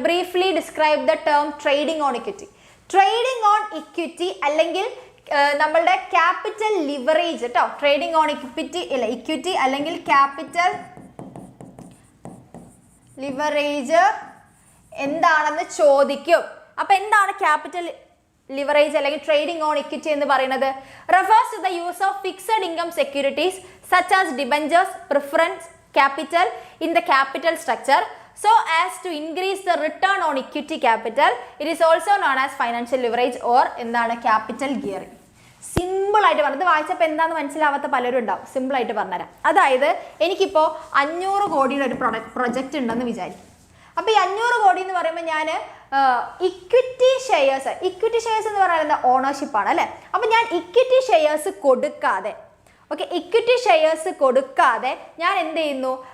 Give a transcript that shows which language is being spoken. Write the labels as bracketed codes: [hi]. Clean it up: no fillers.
[en] briefly describe the term [ml] trading on equity. Trading on equity അല്ലെങ്കിൽ നമ്മളുടെ capital leverage കേട്ടോ. Trading on equity അല്ലെങ്കിൽ capital leverage എന്താണെന്ന് ചോദിക്കും. അപ്പൊ എന്താണ് ക്യാപിറ്റൽ ലിവറേജ് അല്ലെങ്കിൽ ട്രേഡിംഗ് ഓൺ ഇക്വിറ്റി എന്ന് പറയുന്നത്? [en] Refers to the use of fixed income securities such as debentures, preference capital in the capital structure so as to increase the return on equity capital. It is also known as financial leverage or എന്താണ് capital gearing. [ml] Simple ആയിട്ട് പറഞ്ഞത് വായിച്ചപ്പോൾ എന്താണെന്ന് മനസ്സിലാവാത്ത പലരും ഉണ്ടാവും. Simple ആയിട്ട് പറഞ്ഞുതരാം. അതായത് എനിക്കിപ്പോൾ 500 കോടിയുടെ ഒരു പ്രൊജക്റ്റ് ഉണ്ടെന്ന് വിചാരിക്കും. അപ്പോൾ ഈ 500 കോടി എന്ന് പറയുമ്പോൾ ഞാൻ ഇക്വിറ്റി ഷെയർസ് എന്ന് പറയുന്നത് എന്താ? ഓണർഷിപ്പാണ് അല്ലേ. അപ്പോൾ ഞാൻ ഇക്വിറ്റി ഷെയർസ് കൊടുക്കാതെ ഇക്വിറ്റി ഷെയർസ് കൊടുക്കാതെ ഞാൻ എന്ത് ചെയ്യുന്നു?